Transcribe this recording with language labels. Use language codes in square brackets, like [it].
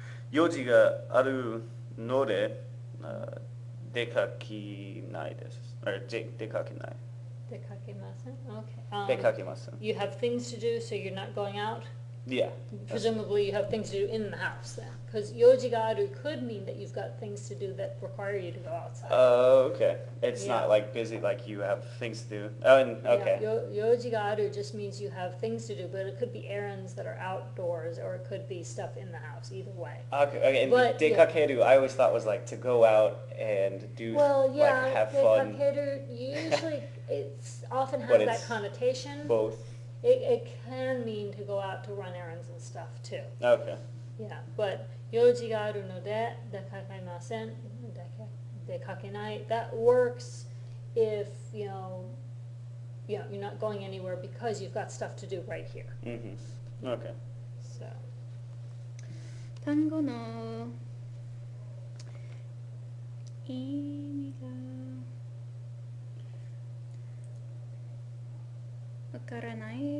[ja] 用事があるので出かけないです。出かけない。出かけません? Okay. 出かけません。 [en] You have things to do, so you're not going out? Yeah. Presumably you have things to do in the house then. Because yoji ga aru could mean that you've got things to do that require you to go outside. Oh, okay. It's Yeah. not like busy, like you have things to do. Oh, and, okay. Yeah, yoji ga aru just means you have things to do, but it could be errands that are outdoors, or it could be stuff in the house, either way. Okay, and But, yeah. dekakeru, I always thought was like to go out and do, Well, yeah, like have fun. dekakeru, usually it often But has that it's connotation. Both. It can mean to go out to run errands and stuff too. Okay. Yeah, but yoji ga aru no de dekakemasen, dekakenai, that works if, you're not going anywhere because you've got stuff to do right here. Mm-hmm. Okay. So, [ja] 単語の意味がわからない